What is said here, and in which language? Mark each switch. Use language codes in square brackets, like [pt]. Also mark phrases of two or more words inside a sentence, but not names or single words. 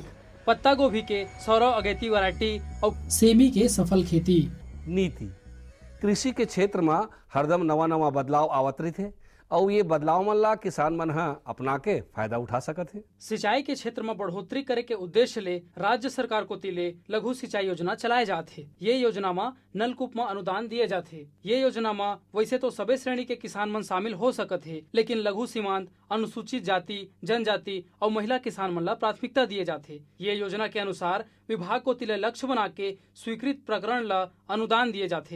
[hne] पत्ता गोभी के सौरव अगेती वैरायटी और सेमी के सफल खेती। नीति कृषि के क्षेत्र में हरदम नवा बदलाव आवत रही और ये बदलाव मन ला किसान मन अपना के फायदा उठा सकत है। सिंचाई के क्षेत्र में बढ़ोतरी करे के उद्देश्य ले राज्य सरकार को तिले लघु सिंचाई योजना चलाए जाते। ये योजना में नलकूप में अनुदान दिए जाते। ये योजना में वैसे तो सभी श्रेणी के किसान मन शामिल हो सकत है, लेकिन लघु सीमांत, अनुसूचित जाति, जनजाति और महिला किसान मन ला प्राथमिकता दिए जाते। ये योजना के अनुसार विभाग को तिले लक्ष्य बना के स्वीकृत प्रकरण ला अनुदान दिए जाते।